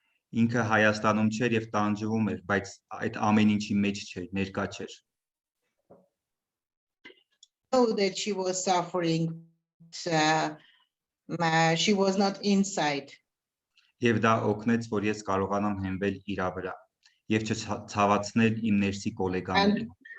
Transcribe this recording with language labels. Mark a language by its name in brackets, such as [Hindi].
[Armenian] Ինքը Հայաստանում չէր եւ տանջվում էր, բայց այդ ամեն ինչի մեջ չէր, ներկա չէր. [English] Know that she was suffering, she was not inside. [Armenian] Եվ դա օգնեց, որ ես կարողանամ հենվել իր վրա եւ չցավացնել իմ ներսի գոլեգաներին.